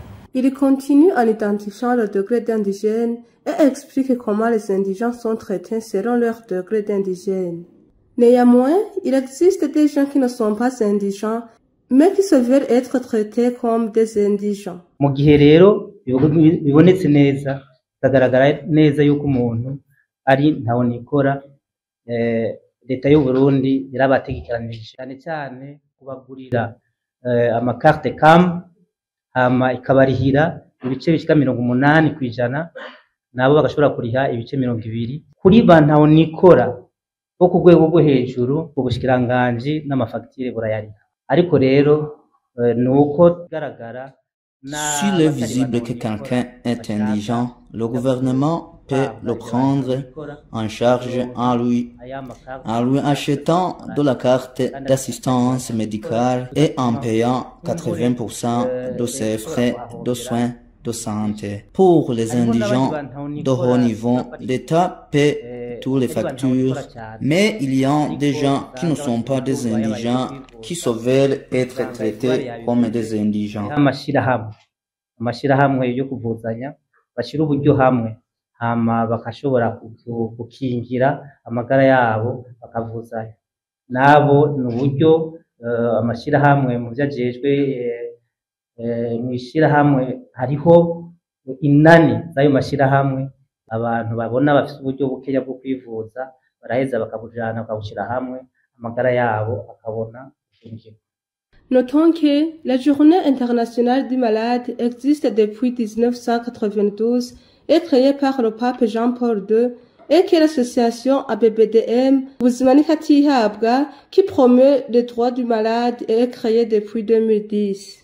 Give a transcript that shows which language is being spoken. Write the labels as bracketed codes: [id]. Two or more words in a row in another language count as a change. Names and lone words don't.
[fr] Il continue en identifiant le degré d'indigène et explique comment les indigents sont traités selon leur degré d'indigène. Néanmoins, il existe des gens qui ne sont pas indigents, mais qui se veulent être traités comme des indigents. [rn] Mu gihe rero bibonetse neza bikagaragara neza yuko umuntu ari ntaho nikora, leta y'u Burundi yarabategekanije cyane cyane kubagurira amakarte CAM, hama ikabarihira ibice bishika 80% nabo bagashobora kuriha ibice 20 kuri ba ntaho nikora bo ku rwego rwo hejuru ubushikiranganji n'amafagitire burayariha. Ariko rero nuko garagara. [fr] S'il est visible que quelqu'un est indigent, le gouvernement peut le prendre en charge en lui achetant de la carte d'assistance médicale et en payant 80% de ses frais de soins de santé. Pour les indigents de haut niveau, l'État paie toutes les factures, mais il y a des gens qui ne sont pas des indigents, qui se veulent être traités comme des indigents. [rn] Amashirahamwe yo kuvuzanya bashira uburyo hamwe hama bakashobora gukingira amagara yabo bakavuzanya nabo n'uburyo amashirahamwe mu byajejwe mwishirahamwe hariho inani zayo mashirahamwe abantu babona bafite uburyo bukeya bwo kwivuza baraheza bakabujana bakabushira hamwe amagara yabo akabona gukingira. [fr] Notons que la Journée internationale du malade existe depuis 1992 et créée par le pape Jean-Paul II et que l'association ABBDM Ubuzima Katihabwa qui promeut les droits du malade est créée depuis 2010.